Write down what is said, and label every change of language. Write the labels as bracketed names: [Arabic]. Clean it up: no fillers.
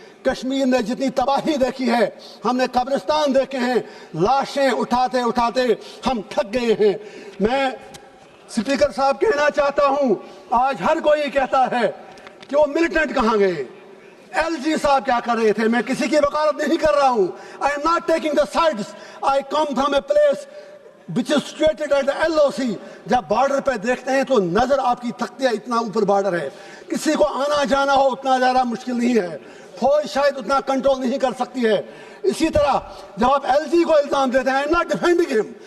[Urdu] کشمیر نے جتنی تباہی دیکھی ہے، ہم نے قبرستان دیکھے ہیں، لاشیں اٹھاتے اٹھاتے ہم تھک گئے ہیں. میں سپیکر صاحب کہنا چاہتا ہوں، آج ہر کوئی کہتا ہے کہ وہ ملیٹنٹ کہاں گئے، ایل جی صاحب کیا کر رہے تھے. میں کسی کی وکالت نہیں کر رہا ہوں. [English] I am not taking the sides. I come from a place which is situated at the LOC. [Urdu] جب بارڈر پہ دیکھتے ہیں تو نظر آپ کی تھکتی ہے، اتنا اوپر بارڈر ہے. کسی کو آنا جانا ہو اتنا زیادہ مشکل نہیں ہے، فوج شاید اتنا کنٹرول نہیں کر سکتی ہے. اسی طرح جب آپ ایل جی کو الزام دیتے ہیں، [English] I am not defending him.